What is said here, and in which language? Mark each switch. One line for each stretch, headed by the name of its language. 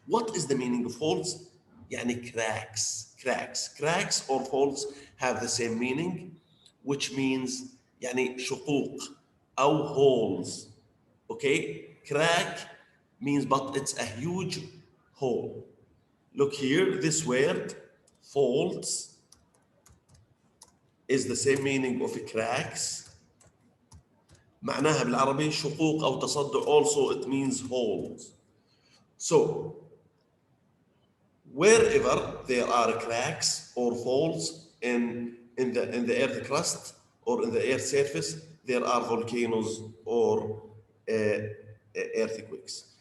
English: What is the meaning of faults? يعني cracks or faults have the same meaning, which means
Arabic: يعني شقوق أو
English: holes. Okay, crack means, but it's a huge hole. Look here, this word faults is the same meaning of cracks.
Arabic: معناها بالعربي شقوق أو تصدع.
English: Also it means holes. So wherever there are cracks or faults in the earth crust or in the earth surface, there are volcanoes or earthquakes.